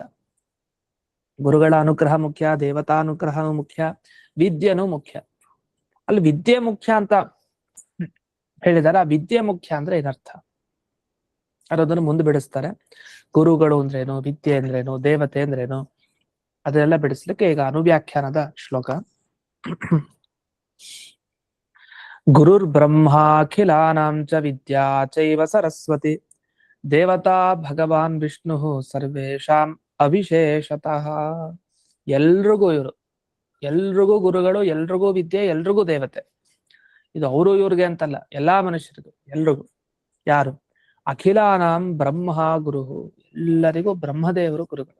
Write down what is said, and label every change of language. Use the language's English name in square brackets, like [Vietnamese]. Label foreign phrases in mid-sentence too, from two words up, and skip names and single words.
[Kannada] ಗುರುಗಳ ಅನುಗ್ರಹ ಮುಖ್ಯ, ದೇವತಾನುಗ್ರಹನೂ ಮುಖ್ಯ, ವಿದ್ಯೆನೂ ಮುಖ್ಯ. ಅಲ್ಲಿ ವಿದ್ಯೆ ಮುಖ್ಯ ಅಂತ ಹೇಳಿದಾರೆ. ಆ ವಿದ್ಯೆ ಮುಖ್ಯ ಅಂದ್ರೆ ಏನರ್ಥ ಅದನ್ನು ಮುಂದೆ ಬಿಡಿಸ್ತಾರೆ. ಗುರುಗಳು ಅಂದ್ರೇನು, ವಿದ್ಯೆ ಅಂದ್ರೇನು, ದೇವತೆ ಅಂದ್ರೇನು, ಅದೆಲ್ಲ ಬಿಡಿಸ್ಲಿಕ್ಕೆ ಈಗ ಅನುವ್ಯಾಖ್ಯಾನದ ಶ್ಲೋಕ. [Sanskrit] ಗುರುರ್ ಬ್ರಹ್ಮಾಖಿಲಾನಾಂ ಚ ವಿದ್ಯಾ ಚೈವ ಸರಸ್ವತಿ ದೇವತಾ ಭಗವಾನ್ ವಿಷ್ಣು ಸರ್ವೇಷಾಂ ಅವಿಶೇಷತಃ. [Kannada] ಎಲ್ರಿಗೂ ಇವರು, ಎಲ್ರಿಗೂ ಗುರುಗಳು, ಎಲ್ರಿಗೂ ವಿದ್ಯೆ, ಎಲ್ರಿಗೂ ದೇವತೆ. ಇದು ಅವರು ಇವ್ರಿಗೆ ಅಂತಲ್ಲ, ಎಲ್ಲಾ ಮನುಷ್ಯರಿಗೂ, ಎಲ್ರಿಗೂ. ಯಾರು? [Sanskrit] ಅಖಿಲಾನಾಂ ಬ್ರಹ್ಮ ಗುರು, [Kannada] ಎಲ್ಲರಿಗೂ ಬ್ರಹ್ಮದೇವರು ಗುರುಗಳು.